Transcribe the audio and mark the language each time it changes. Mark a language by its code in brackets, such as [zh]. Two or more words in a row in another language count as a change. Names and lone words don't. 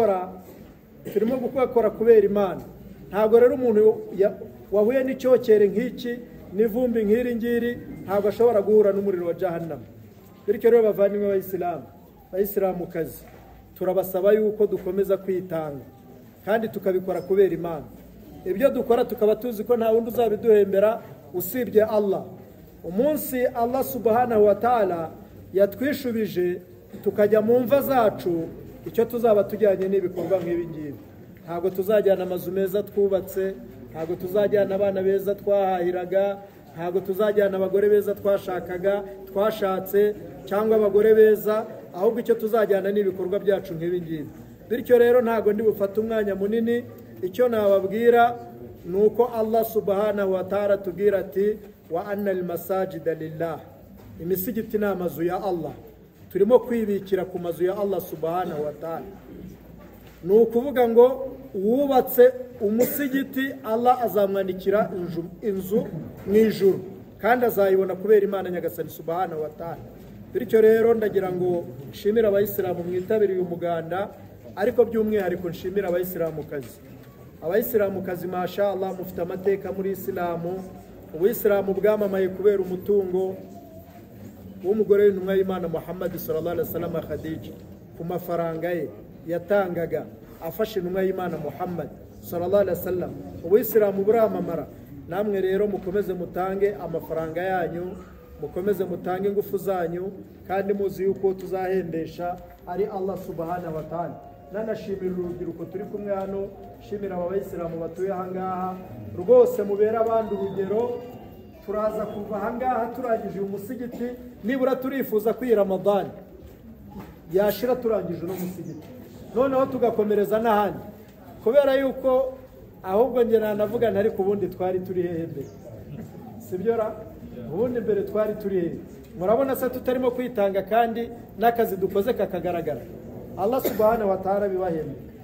[rw] gukora kubera Imana ntabwo rero umuntu wahuye n'icyokere nk'iki n'ivumbi nk'iri ngiri ntabwo ashobora guhura n'umuriro wa jahannama bityo rero bavandimwe bayisilamukazi turabasaba yuko dukomeza kwitanga kandi tukabikora kubera Imana ibyo dukora tukaba tuzi ko nta wundi uzabiduhembera usibye Allah umunsi [ar] الله سبحانه وتعالى [rw] yatwishubije tukajya mu mva zacu icyo tuzaba tujyanye n'ibikorwa nk'ibi ngibi ntabwo tuzajyana amazu meza twubatse ntabwo tuzajyana abana beza twahahiraga ntabwo tuzajyana abagore beza twashatse cyangwa abagore beza ahubwo icyo tuzajyana n'ibikorwa byacu nk'ibi ngibi bityo rero ntabwo ndi bufate umwanya munini icyo nababwira ni uko [ar] الله سبحانه وتعالى [rw] tubwira ati [ar] وأن المساجد لله [rw] imisigiti ni amazu ya Allah turimo kwibikira ku mazu ya [ar] الله سبحانه وتعالى [rw] ni ukuvuga ngo wubatse umusigiti Allah azamwandikira inzu mu ijuru kandi azayibona kubera Imana nyagasani [ar] سبحانه وتعالى [rw] bityo rero ndagira ngo nshimira abayisilamu mwitabiriye umuganda ariko by'umwihariko nshimira abayisilamukazi [ar] ما شاء الله [rw] mufite amateka muri Isilamu ubuyisilamu bwamamaye kubera umutungo w'umugore w'intumwa y'Imana Muhammad [ar] صلى الله عليه وسلم [rw] Khadija ku mafaranga ye yatangaga afashe intumwa y'Imana Muhammad [ar] صلى الله عليه وسلم [rw] ubuyisilamu buramamara namwe rero mukomeze mutange amafaranga yanyu mukomeze mutange ingufu zanyu kandi muzi yuko tuzahembesha ari [ar] الله سبحانه وتعالى [rw] nanashimira urubyiruko turi kumwe hano shimira abayisilamu batuye ahangaha rwose mubera abandi urugero turaza kuva ahangaha turangije umusigiti nibura turifuza kuri Ramadan yashira turangije no musigiti noneho tugakomereza n'ahandi kubera yuko ahubwo nge navuga ntari kubundi twari turi hehe mbere sibyo ra ubundi mbere twari turi hehe murabona se tutarimo kwitanga kandi n'akazi dukoze kakagaragara [ar] الله سبحانه وتعالى [rw] bibahembe